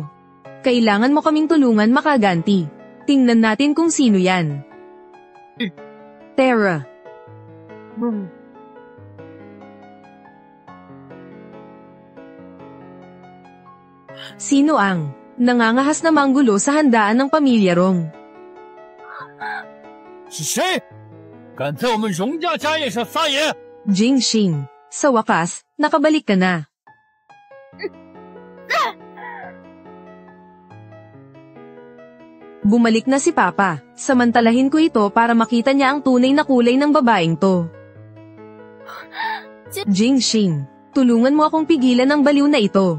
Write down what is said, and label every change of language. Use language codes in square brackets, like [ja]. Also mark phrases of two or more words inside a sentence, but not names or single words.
[tl] Kailangan mo kaming tulungan makaganti. Tingnan natin kung sino yan. Terra. Sino ang nangangahas na manggulo sa handaan ng pamilya Rong? [zh] 是谁？敢在我们荣家家业上撒野？ [tl] Jingxing, sa wakas, nakabalik ka na. Bumalik na si Papa, samantalahin ko ito para makita niya ang tunay na kulay ng babaeng to. Jingxing, tulungan mo akong pigilan ang baliw na ito.